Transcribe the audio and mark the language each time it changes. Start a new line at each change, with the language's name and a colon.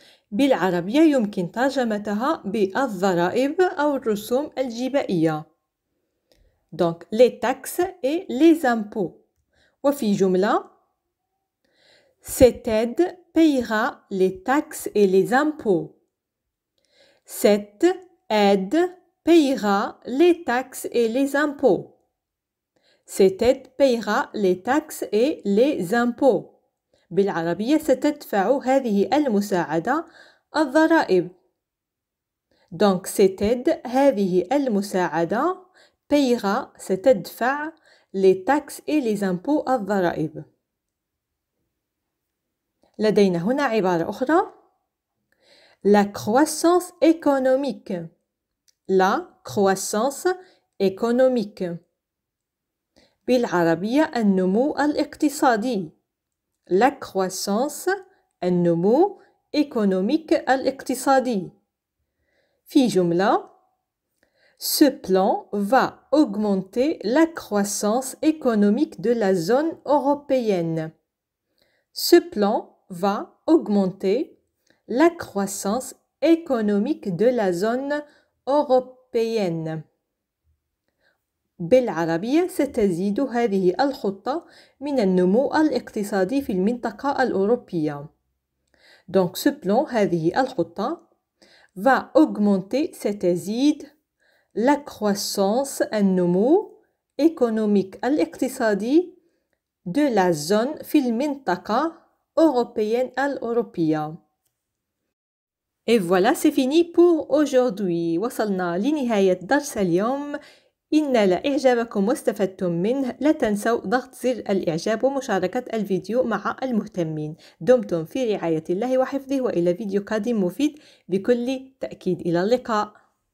Arabic: بالعربية يمكن ترجمتها بالضرائب أو الرسوم الجبائية.
French: Donc, les taxes et les impôts.
Arabic: وفي جملة
French: cette aide payera les taxes et les impôts. Cette aide payera les taxes et les impôts. Cette aide payera les taxes et les impôts.
Arabic: بالعربية ستدفع هذه المساعدة الضرائب.
French: Donc, cette aide
Arabic: هذه المساعدة
French: payera
Arabic: ستدفع
French: les taxes et les impôts
Arabic: الضرائب. لدينا هنا عبارة أخرى
French: la croissance économique. la croissance économique
Arabic: بالعربية النمو الاقتصادي.
French: la croissance
Arabic: النمو
French: économique
Arabic: الاقتصادي. في جملة
French: Ce plan va augmenter la croissance économique de la zone européenne. Ce plan va augmenter la croissance économique de la zone européenne.
Arabic: بالعربية ستزيد هذه الخطة من النمو الاقتصادي في المنطقة الأوروبية.
French: Donc ce plan
Arabic: هذه الخطة
French: va augmenter
Arabic: ستزيد
French: la croissance
Arabic: النمو
French: économique
Arabic: الاقتصادي
French: de la zone
Arabic: في المنطقة
French: européenne
Arabic: الأوروبية.
French: Et voilà, c'est fini pour aujourd'hui.
Arabic: وصلنا لنهاية درس اليوم. إن لإعجابكم واستفدتم منه لا تنسوا ضغط زر الإعجاب ومشاركة الفيديو مع المهتمين. دمتم في رعاية الله وحفظه وإلى فيديو قادم مفيد بكل تأكيد. إلى اللقاء.